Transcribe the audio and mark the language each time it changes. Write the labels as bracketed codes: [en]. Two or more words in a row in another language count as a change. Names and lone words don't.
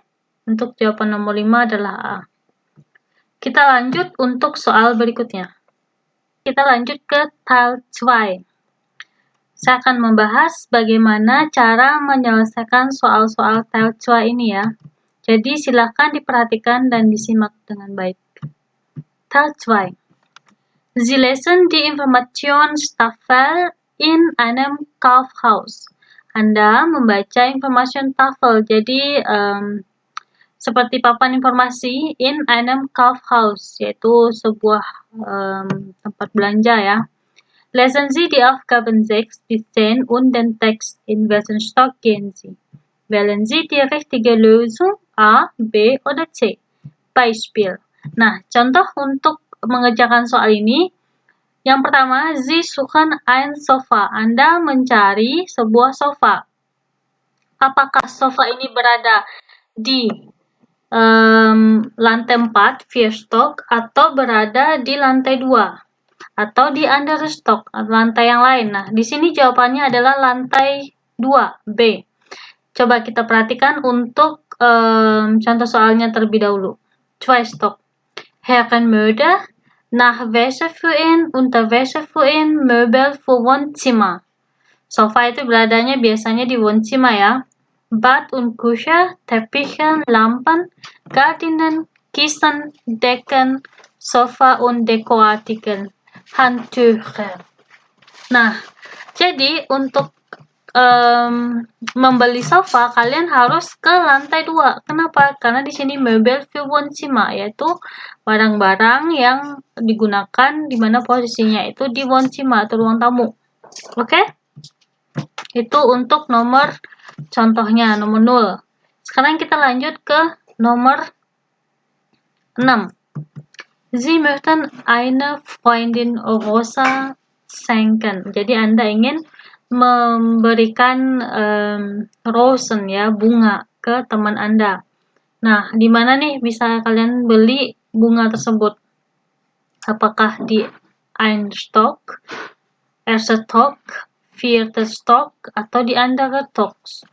[id] Untuk jawaban nomor 5 adalah A. Kita lanjut untuk soal berikutnya. Kita lanjut ke Teil 2. Saya akan membahas bagaimana cara menyelesaikan soal-soal Teil 2 ini ya. Jadi silakan diperhatikan dan disimak dengan baik. Teil 2. [de] Sie lesen die Informationstafel in einem Kaufhaus. [id] Anda membaca Informationstafel, jadi seperti papan informasi [de] in einem Kaufhaus, [id] yaitu sebuah tempat belanja ya. [de] Lesen Sie die Aufgaben 6 bis 10 und den Text. In welchen Stock gehen Sie? Wählen Sie die richtige Lösung A, B, oder C. Beispiel. [id] Nah, contoh untuk mengerjakan soal ini. Yang pertama, [de] Sie suchen ein Sofa. [id] Anda mencari sebuah sofa. Apakah sofa ini berada di lantai 4, Vierstock, atau berada di lantai 2, atau di Understock, lantai yang lain? Nah, di sini jawabannya adalah lantai 2, B. Coba kita perhatikan untuk contoh soalnya terlebih dahulu. [de] Zweistock. Herrenmode, Nachwäsche für ihn, Unterwäsche für ihn, Möbel für Wohnzimmer. [id] Sofa itu beradanya biasanya di Wohnzimmer ya. [de] Bad und Küche, Teppiche, Lampen, Gardinen, Kissen, Decken, Sofa und Dekoartikel, Handtücher. [id] Nah, jadi untuk membeli sofa, kalian harus ke lantai 2. Kenapa? Karena di sini [de] Möbel für Wohnzimmer, [id] yaitu barang-barang yang digunakan di mana posisinya itu di Wohnzimmer atau ruang tamu. Oke? Itu untuk nomor contohnya, nomor 0. Sekarang kita lanjut ke Nomor 6. [de] Sie möchten eine Freundin rosa schenken. [id] Jadi Anda ingin memberikan Rosen ya, bunga ke teman Anda. Nah, di mana nih bisa kalian beli bunga tersebut? Apakah di [de] ein Stock, erste Stock, vierte Stock, [id] atau di [de] andere Stocks?